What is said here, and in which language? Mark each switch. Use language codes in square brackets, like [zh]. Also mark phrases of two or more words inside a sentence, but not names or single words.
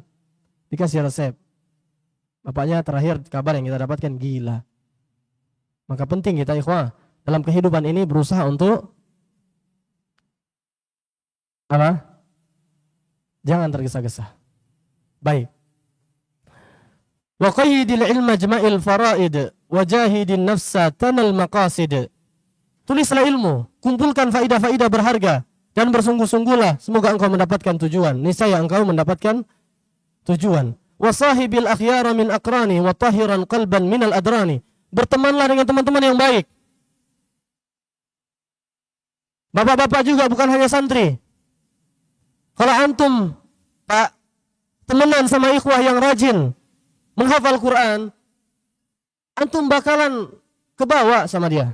[id] Dikasih resep. Bapaknya terakhir kabar yang kita dapatkan gila. Maka penting kita ikhwah dalam kehidupan ini berusaha untuk apa? Jangan tergesa-gesa. Baik. [ar] وقيد العلم واجمع الفرائد وجاهد النفس تنل المقاصد. [id] Tulislah ilmu, kumpulkan faidah-faidah berharga dan bersungguh-sungguhlah semoga engkau mendapatkan tujuan. Niscaya engkau mendapatkan tujuan. [ar] وصاحب الأخيار من الأقران وطاهرا قلبا من الأدران. [id] Bertemanlah dengan teman-teman yang baik. Bapak-bapak juga bukan hanya santri. Kalau antum Pak temenan sama ikhwah yang rajin menghafal Quran, antum bakalan kebawa sama dia.